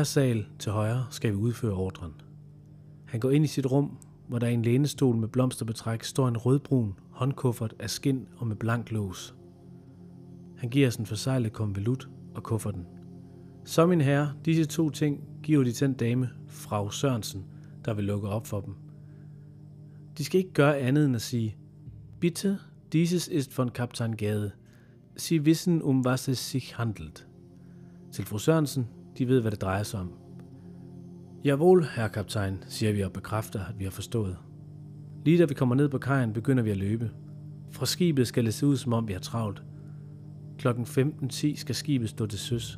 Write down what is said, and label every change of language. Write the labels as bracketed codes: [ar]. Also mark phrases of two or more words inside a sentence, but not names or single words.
[da] sal til højre skal vi udføre ordren. Han går ind i sit rum, hvor der i en lænestol med blomsterbetræk står en rødbrun håndkuffert af skind og med blank lås. Han giver os en forseglet konvolut og kufferten. Så mine herrer, disse 2 ting giver de til en dame, Frau Sørensen, der vil lukke op for dem. De skal ikke gøre andet end at sige, [de] Bitte, dieses ist von Kaptajn Gade. Sie wissen, was es sich handelt. [da] Til fru Sørensen, de ved, hvad det drejer sig om. Jawohl, herre kaptajn, siger vi og bekræfter, at vi har forstået. Lige da vi kommer ned på kajen, begynder vi at løbe. Fra skibet skal det se ud, som om vi har travlt. Klokken 15:10 skal skibet stå til søs.